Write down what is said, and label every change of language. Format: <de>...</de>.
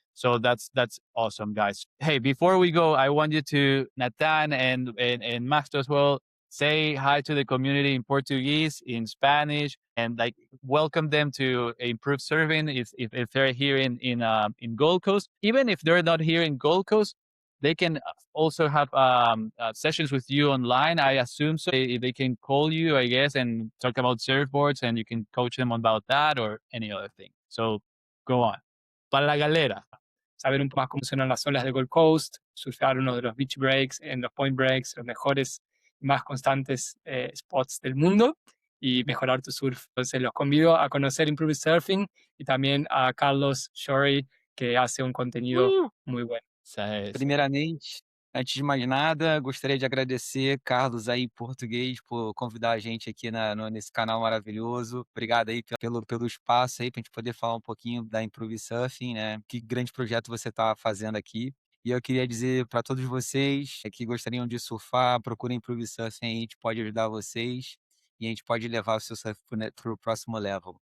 <en>So that's awesome, guys. Hey, before we go, I want you to, Natan and Masto as well, say hi to the community in Portuguese, in Spanish, and like welcome them to improve surfing if they're here in Gold Coast. Even if they're not here in Gold Coast, they can also have sessions with you online. I assume so. They can call you, I guess, and talk about surfboards, and you can coach them about that or any other thing. So go on. Para la galera.</en> <es>Saber un poco más cómo funcionan las olas de Gold Coast, surfear uno de los beach breaks, en los point breaks, los mejores y más constantes spots del mundo y mejorar tu surf. Entonces los convido a conocer Improve Surfing y también a Carlos Shorey, que hace un contenido muy bueno.</es> <pt>Primeiramente, antes de mais nada, gostaria de agradecer, Carlos, aí em português, por convidar a gente aqui nesse canal maravilhoso. Obrigado aí pelo espaço aí, para a gente poder falar um pouquinho da Improve Surfing, né? Que grande projeto você está fazendo aqui. E eu queria dizer para todos vocês que gostariam de surfar, procurem Improve Surfing aí, a gente pode ajudar vocês e a gente pode levar o seu surf para o próximo level.</pt>